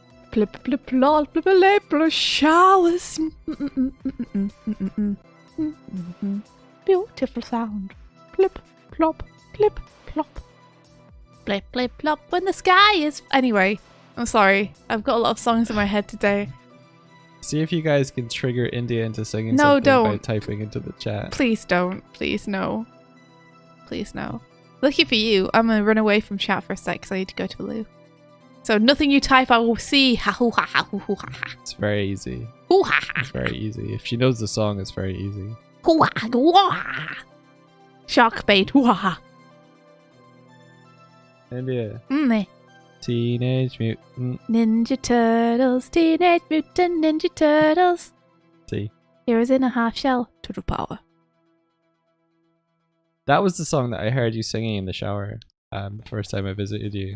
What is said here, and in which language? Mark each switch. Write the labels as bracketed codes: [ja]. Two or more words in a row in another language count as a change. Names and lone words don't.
[en] Plip, plip, plop, plip, plip, plip, showers. Beautiful sound. Plip, plop, plip, plop. Blip, blip, plop when the sky is... Anyway, I'm sorry. I've got a lot of songs in my head today. See if you guys can trigger India into singing No, something by don't. typing into the chat. Please don't. Please no. Please no. Lucky for you, I'm going to run away from chat for a sec because I need to go to the loo. So nothing you type I will see. Ha hoo ha ha hoo hoo ha ha. It's very easy. Hoo ha ha. It's very easy. If she knows the song, it's very easy. Hoo ha hoo ha. Shark bait. Hoo ha ha. India. Mm. Teenage Mutant. Ninja Turtles. Teenage Mutant Ninja Turtles. See. Heroes in a half shell. Total power. That was the song that I heard you singing in the shower the first time I visited you.